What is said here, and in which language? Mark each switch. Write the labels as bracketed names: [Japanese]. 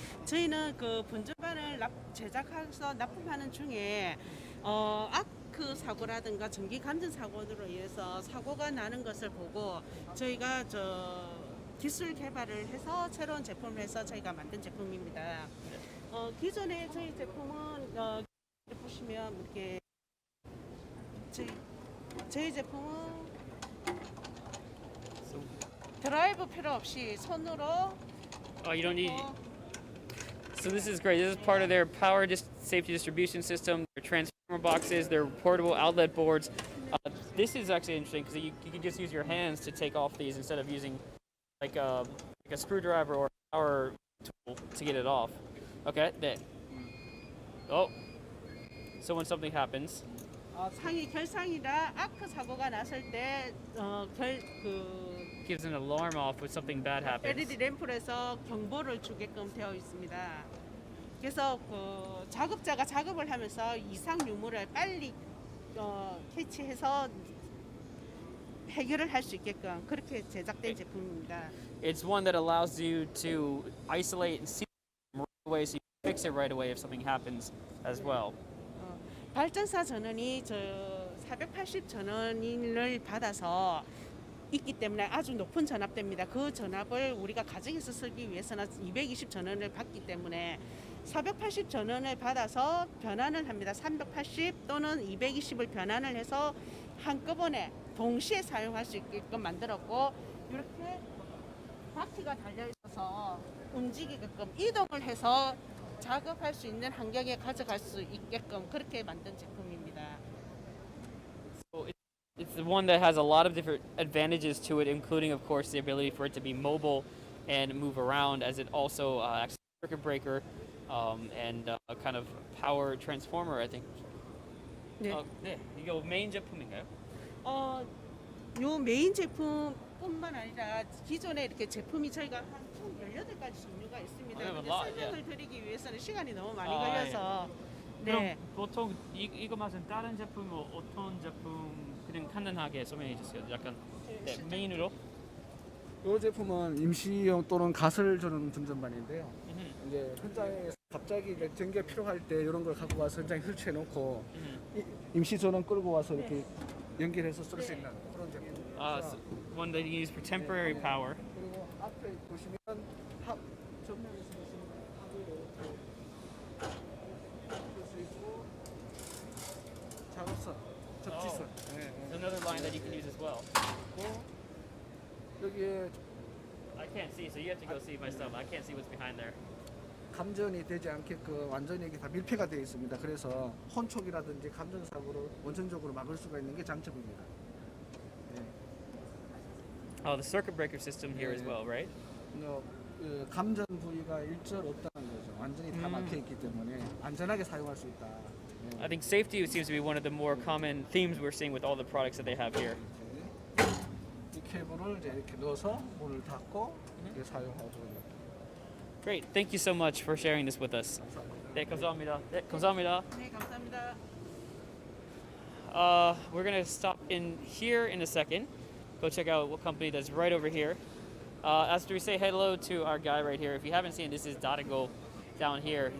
[Korean] 저희는 그 분전반을 제작해서 납품하는 중에 아크 사고라든가 전기 감전 사고로 인해서 사고가 나는 것을 보고 저희가 기술 개발을 해서 새로운 제품을 해서 저희가 만든 제품입니다. 기존에 저희 제품은 보시면 이렇게 저희 제품은 드라이브 필요 없이 손으로 [English] Oh, you don't need. So this is great. This is part of their power safety distribution system. Their transformer boxes, their portable outlet boards. This is actually interesting because you can just use your hands to take off these instead of using like a screwdriver or a power tool to get it off. Okay, there. Oh. So when something happens, [Korean] 상이 결상이라 아크 사고가 났을 때그 [English] Gives an alarm off when something bad happens. [Korean] LED 램프에서 경보를 주게끔 되어 있습니다. 그래서 그 작업자가 작업을 하면서 이상 유무를 빨리 캐치해서 해결을 할 수 있게끔 그렇게 제작된 제품입니다. [English] It's one that allows you to isolate and see right away, so you can fix it right away if something happens as well. [Korean] 발전사 전원이 저 480 전원을 받아서 있기 때문에 아주 높은 전압대입니다. 그 전압을 우리가 가정에서 쓰기 위해서는 220 전원을 받기 때문에 480 전원을 받아서 변환을 합니다. 380 또는 220을 변환을 해서 한꺼번에 동시에 사용할 수 있게끔 만들었고 이렇게 바퀴가 달려 있어서 움직이게끔 이동을 해서 작업할 수 있는 환경에 가져갈 수 있게끔 그렇게 만든 제품입니다. [English] It's the one that has a lot of different advantages to it, including, of course, the ability for it to be mobile and move around, as it also acts as a circuit breaker and a kind of power transformer, I think. [Korean] 네. 네, 이거 메인 제품인가요? 요 메인 제품뿐만 아니라 기존에 이렇게 제품이 저희가 한 총 18가지 종류가 있습니다. 네, 근데 뭐, 설명을 드리기 위해서는 시간이 너무 많이 아, 걸려서 그럼 네. 보통 이거 말씀 다른 제품 뭐 어떤 제품 그냥 간단하게 설명해 주세요. 약간 네, 메인으로. 이 제품은 임시용 또는 가설 전원 전전반인데요. 이제 현장에 갑자기 이제 전기가 필요할 때 이런 걸 갖고 와서 현장에 설치해 놓고 임시 전원 끌고 와서 이렇게 연결해서 쓸 수 있는 그런 제품. [English] So one that you use for temporary power. [Korean] 그리고 앞에 보시면 합 전면에서 보시면 합을 볼수 있고 작업선, 접지선. [English] It's another line that you can use as well. [Korean] 여기에 [English] I can't see, so you have to go see myself. I can't see what's behind there. [Korean] 감전이 되지 않게끔 완전히 이게 다 밀폐가 되어 있습니다. 그래서 혼촉이라든지 감전 사고를 원천적으로 막을 수가 있는 게 장점입니다. [English] Oh, the circuit breaker system here as well, right? [Korean] 그 감전 부위가 일절 없다는 거죠. 완전히 다 막혀 있기 때문에 안전하게 사용할 수 있다. [English] I think safety seems to be one of the more common themes we're seeing with all the products that they have here. [Korean] 이 케이블을 이제 이렇게 넣어서 문을 닫고 이렇게 사용하고. [English] Great, thank you so much for sharing this with us. [Korean] 네, 감사합니다. 네, 감사합니다. 네, 감사합니다. [English] We're gonna stop in here in a second. Go check out what company that's right over here. After we say hello to our guy right here, if you haven't seen, this is Dota down here.